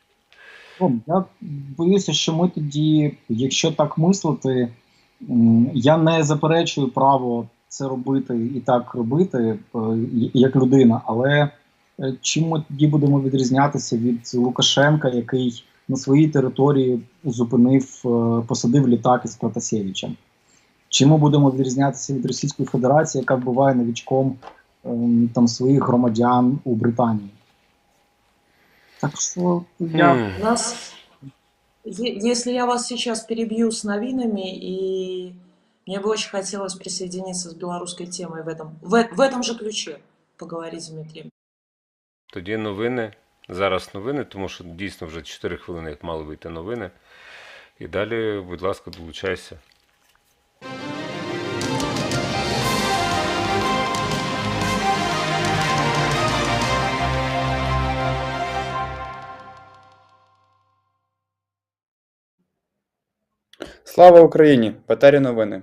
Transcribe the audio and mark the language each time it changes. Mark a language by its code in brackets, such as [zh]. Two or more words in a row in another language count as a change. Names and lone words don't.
[uk] Я боюся, що ми тоді, якщо так мислити, я не заперечую право це робити і так робити, як людина, але чим ми тоді будемо відрізнятися від Лукашенка, який на своїй території посадив літак із Протасєвичем? Чим ми будемо відрізнятися від Російської Федерації, яка вбиває новичком своїх громадян у Британії? [ru] Так что Если я вас сейчас перебью с новинами, и мне бы очень хотелось присоединиться с белорусской темой в этом же ключе поговорить с Дмитрием. [uk] Тоді новини. Зараз новини, тому що дійсно вже 4 хвилини як мали вийти новини. І далі, будь ласка, долучайся. Слава Україні! Петері новини.